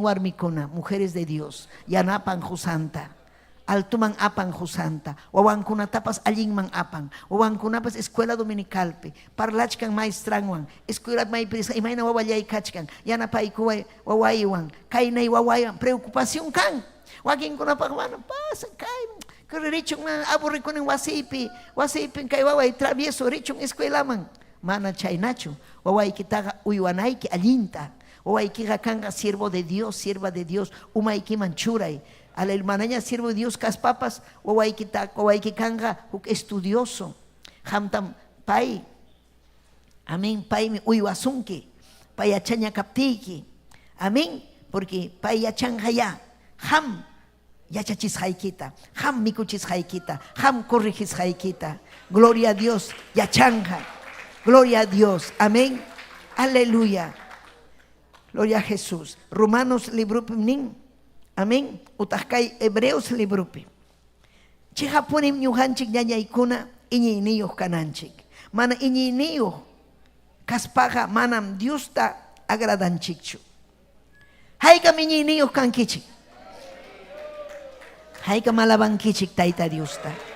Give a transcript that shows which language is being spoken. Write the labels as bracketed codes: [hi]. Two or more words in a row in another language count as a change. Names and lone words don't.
[qu] warmikuna [es] mujeres de Dios [qu] yanapan husanta altuman apan husanta wawankunatapas allinman apan wawankunapas [es] escuela dominicalpi [qu] parlachkan maestranwan escuela maypis imayna wawallay kachkan yanapayku wawaywan kaynay wawayan preocupación kan wakinkunapas mana pasa kay richun aburrikunin wasipi kay waway travieso richun escuelaman mana chaynachu wawaykitaqa uywanayki allinta wawaykiqa kanqa [es] sierva de Dios [qu] umaykiman churay al hermanaña [es] siervo de Dios [qu] kaspapas wawayki kanga huk estudioso hamtam pay amén paymi uywasunki pay yachaña kaptiyki amén porque pay yachanjaya ham yachachisqaykita ham mikuchisqaykita ham corrijisqaykita [es] gloria a Dios [qu] yachanja [es] gloria a Dios [qu] amén [es] aleluya gloria a Jesús [qu] Romanos librupi nin amén utajkay Hebreos librupi chihapunim ñujanchik ñañaykuna iñiyniyuq kananchik mana iñiyniyuq kaspaqa manam Diosta agradanchikchu haykam iñiyniyuq kankichik haykam alabankichik Tayta Diosta